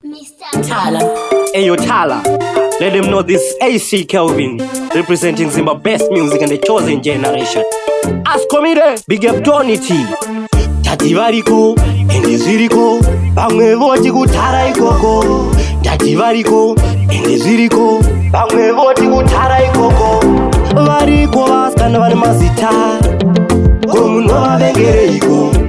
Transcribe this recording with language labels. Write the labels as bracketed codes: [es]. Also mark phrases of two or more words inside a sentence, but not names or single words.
[en] Mister Thala. Ayo, Thala. Let them know this A C Kelvin, representing Zimba Best Music and the Chosen Generation. Ask me there, big up Tony T. [sn] Tati variko, ende zviriko, vamwe voti kutara ikoko. Tati variko, ende zviriko, vamwe voti kutara ikoko. Variko vasikana vane mazita, ko munovavengereiko?